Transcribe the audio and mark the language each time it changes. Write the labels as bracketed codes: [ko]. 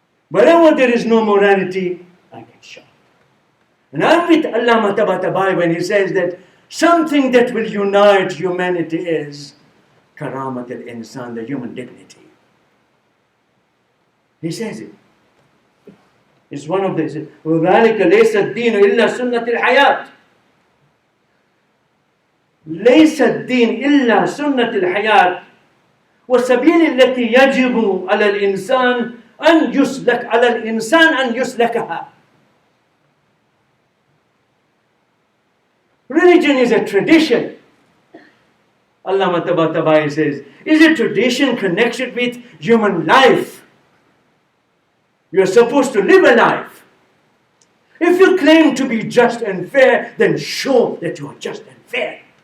[en] Wherever there is no morality, I get shocked. And I'm with Allama Tabatabai when he says that something that will unite humanity is karamat al-insan, the human dignity. He says it. It's one of the, [ar] وَذَلِكَ لَيْسَ الدِّينُ إِلَّا سُنَّةِ الْحَيَاةِ ليس الدين إلا سنة الحياة والسبيل التي يجب على الإنسان أن يسلكها. [en] Religion is a tradition. Allama Tabatabai says, is a tradition connected with human life. You are supposed to live a life. If you claim to be just and fair, then show that you are just and fair.